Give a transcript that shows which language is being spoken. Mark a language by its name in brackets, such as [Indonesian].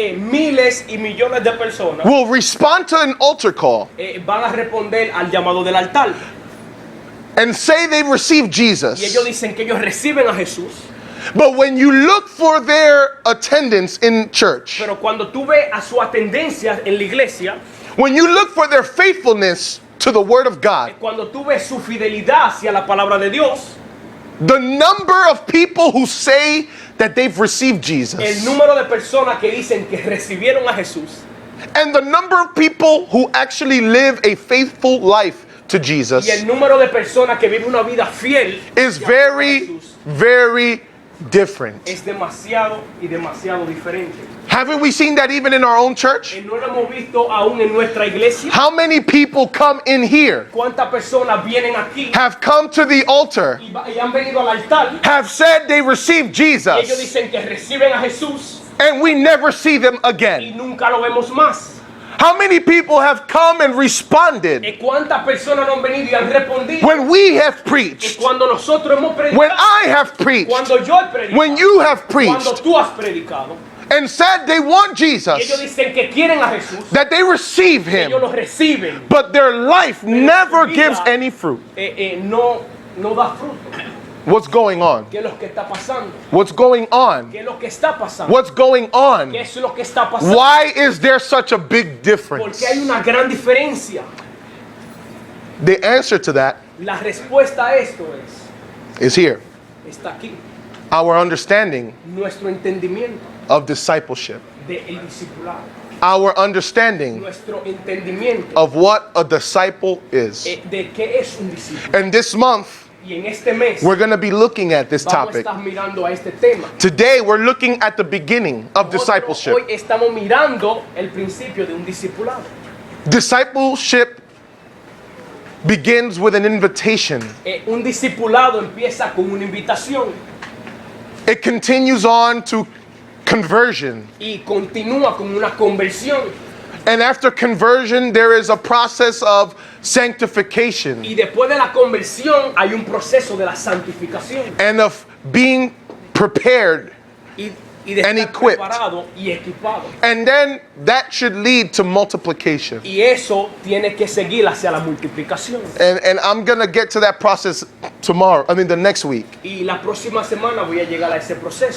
[Spanish] miles y millones de personas [English] will respond to an altar call [Spanish] van a responder al llamado del altar. [English] and say they received [Spanish] Y [English] Jesus. [Spanish] ellos dicen que ellos reciben a Jesús. [English] But when you look for their attendance in church, [Spanish] Pero cuando tú ves a su atendencia en la iglesia, [English] when you look for their faithfulness to the Word of God, [Spanish] cuando tú ves su fidelidad hacia la palabra de Dios, [English] the number of people who say that they've received [Spanish] el [English] Jesus [Spanish] número de personas que dicen que recibieron a Jesús [English] and the number of people who actually live a faithful life to Jesus [Spanish] y el número de personas que viven una vida fiel [English] is [Spanish] hacia [English] very, [Spanish] Jesús [English] very different. [Spanish] es demasiado y demasiado diferente. [English] Haven't we seen that even in our own church? [Spanish] No lo hemos visto aún en nuestra iglesia. [English] How many people come in here, [Spanish] ¿Cuántas personas vienen aquí [English] have come to the altar, [Spanish] y han venido al altar [English] have said they received [Spanish] y ellos [English] Jesus, [Spanish] dicen que reciben a Jesús [English] and we never see them [Spanish] y [English] again? [Spanish] nunca lo vemos más? [English] How many people have come and responded [Spanish] ¿Cuántas personas no han venido y han respondido? [English] when we have preached, [Spanish] Cuando nosotros hemos predicado, [English] when I have preached, [Spanish] cuando yo he predicado, [English] when you have [Spanish] cuando [English] preached, [Spanish] tú has predicado, [English] and said they want [Spanish] y ellos [English] Jesus, [Spanish] dicen que quieren a Jesús, [English] that they receive [Spanish] ellos lo reciben, [English] but their life never gives any fruit? [Spanish] no da fruto. [English] What's going on? [Spanish] ¿Qué es lo que está pasando? [English] What's going on? [Spanish] ¿Qué es lo que está pasando? [English] What's going on? [Spanish] ¿Qué es lo que está pasando? [English] Why is there such a big difference? [Spanish] Porque hay una gran diferencia. [English] The answer to that [Spanish] La respuesta a esto [English] is here. [Spanish] está aquí. [English] Our understanding [Spanish] Nuestro entendimiento [English] of discipleship. [Spanish] del discipulado. [English] Our understanding [Spanish] Nuestro entendimiento [English] of what a disciple is. [Spanish] de qué es un discípulo. [English] And this month, [Spanish] Y en este mes [English] we're going to be looking at this [Spanish] vamos a [English] topic. [Spanish] estar mirando a este tema. [English] Today, we're looking at the beginning of discipleship. [Spanish] Hoy estamos mirando el principio de un discipulado. [English] Discipleship begins with an invitation. [Spanish] Un discipulado empieza con una invitación [English] It continues on to conversion. [Spanish] y continúa con una conversión. [English] And after conversion, there is a process of sanctification [Spanish] Y después de la conversión hay un proceso de la santificación [English] and of being prepared [Spanish] y y de [English] and [Spanish] estar [English] equipped. [Spanish] preparado y equipado. [English] And then that should lead to multiplication. [Spanish] Y eso tiene que seguir hacia la multiplicación. [English] And I'm going to get to that process tomorrow, the next week. [Spanish] Y la próxima semana voy a llegar a ese proceso.